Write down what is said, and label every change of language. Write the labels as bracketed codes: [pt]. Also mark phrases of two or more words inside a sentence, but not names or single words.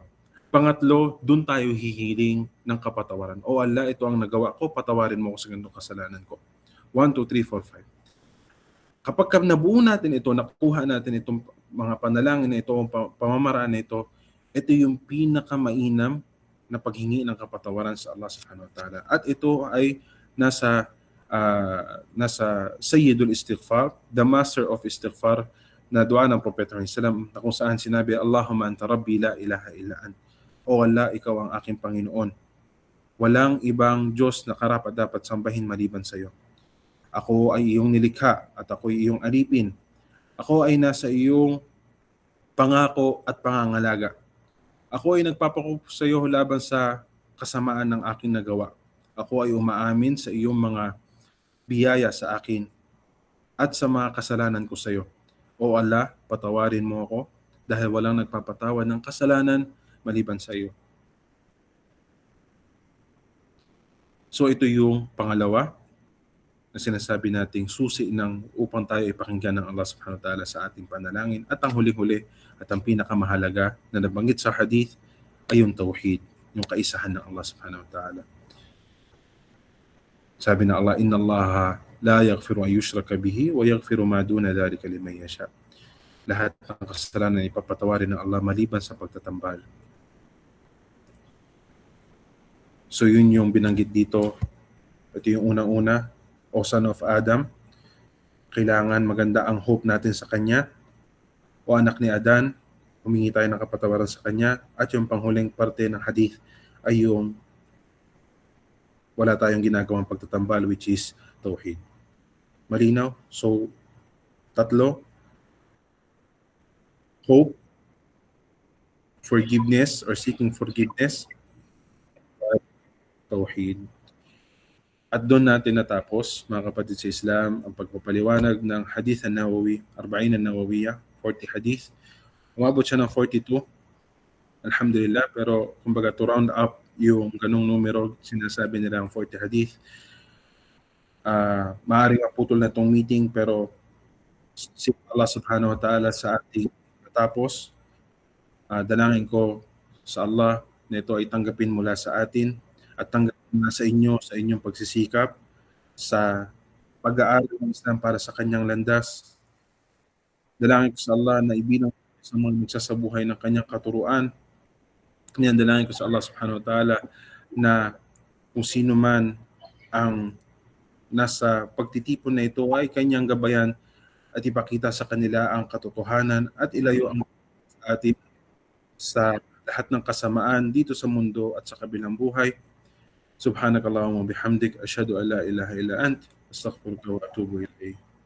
[tl] Pangatlo, dun tayo hihiling ng kapatawaran. Oh Allah, ito ang nagawa ko, patawarin mo ako sa ganitong kasalanan ko. 1, 2, 3, 4, 5. Kapag nabuo natin ito, nakuha natin itong mga panalangin na ito, pamamaraan na ito yung pinakamainam na paghingi ng kapatawaran sa Allah [ar] سبحانه وتعالى. [tl] At ito ay nasa Sayyidul Istighfar, [en] the Master of Istighfar, [tl] na dua ng Propeta Muhammad na kung saan sinabi, [ar] اللهم أنت ربي لا إله إلا أنت. [tl] O Allah, ikaw ang aking Panginoon. Walang ibang Diyos na karapat dapat sambahin maliban sa iyo. Ako ay iyong nilikha at ako ay iyong alipin. Ako ay nasa iyong pangako at pangangalaga. Ako ay nagpapakupo sa iyo laban sa kasamaan ng aking nagawa. Ako ay umaamin sa iyong mga biyaya sa akin at sa mga kasalanan ko sa iyo. O Allah, patawarin mo ako dahil walang nagpapatawad ng kasalanan maliban sa iyo. So ito yung pangalawa na sinasabi nating susi upang tayo ipakinggan ng Allah [ar] سبحانه وتعالى [tl] sa ating panalangin. At ang huli-huli at ang pinakamahalaga na nabanggit sa hadith ay yung tawhid, yung kaisahan ng Allah [ar] سبحانه وتعالى. [tl] Sabi ng Allah, [ar] إن الله لا يغفر أن يشرك به ويغفر ما دون ذلك لمن يشاء. [tl] Lahat ng kasalanan ipapatawarin ng Allah maliban sa pagtatambal. So yun yung binanggit dito. Ito yung unang-una, [en] O son of Adam, [tl] kailangan maganda ang hope natin sa Kanya. O anak ni Adan, humingi tayo ng kapatawaran sa Kanya. At yung panghuling parte ng hadith ay yung wala tayong ginagawang pagtatambal, [en] which is tauhid. [tl] Malinaw? So, tatlo, [en] hope, forgiveness or seeking forgiveness, [tl] at tauhid. At doon natin natapos, mga kapatid sa Islam, ang pagpapaliwanag ng Hadith an-Nawawi, 40 an-Nawawiyah, 40 hadith. Umabot siya ng 42, alhamdulillah, pero kumbaga [en] to round up [tl] yung ganong numero, sinasabi nila ang 40 hadith. Maaaring maputol na itong meeting, pero si Allah [ar] سبحانه وتعالى [tl] sa ating natapos, dalangin ko sa Allah na ito ay tanggapin mula sa atin at tanggapin na sa inyo, sa inyong pagsisikap, sa pag-aaral ng Islam para sa kanyang landas. Dalangin ko sa Allah na ibilang sa mga nagsasabuhay ng kanyang katuruan. Dalangin ko sa Allah [ar] سبحانه وتعالى [tl] na kung sino man ang nasa pagtitipon na ito ay kanyang gabayan at ipakita sa kanila ang katotohanan at ilayo ang atin sa lahat ng kasamaan dito sa mundo at sa kabilang buhay. [ar] سبحانك اللهم بحمدك أشهد أن لا إله إلا أنت أستغفرك وأتوب إليك.